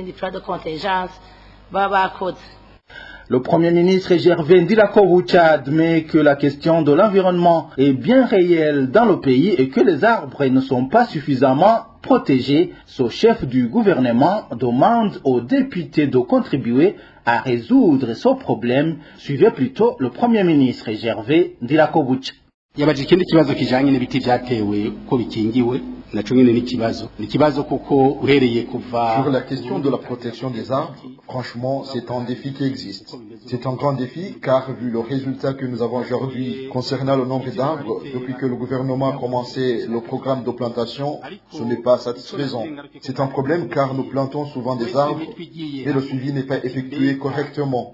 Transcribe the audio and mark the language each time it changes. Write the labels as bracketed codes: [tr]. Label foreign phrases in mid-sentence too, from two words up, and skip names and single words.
[fr] Le Premier ministre Gervais Ndirakobucha admet que la question de l'environnement est bien réelle dans le pays et que les arbres ne sont pas suffisamment protégés. Ce chef du gouvernement demande aux députés de contribuer à résoudre ce problème. Suivez plutôt le Premier ministre Gervais Ndirakobucha. [rn] yabaje ikindi kibazo kijanye n'ibiti vyatewe ko bikingiwe naco nyene ni kibazo kuko urereye kuva. [fr] Sur la question de la protection des arbres, franchement, c'est un défi qui existe. C'est un grand défi car vu le résultat que nous avons aujourd'hui concernant le nombre d'arbres, depuis que le gouvernement a commencé le programme de plantation, ce n'est pas satisfaisant. C'est un problème car nous plantons souvent des arbres et le suivi n'est pas effectué correctement.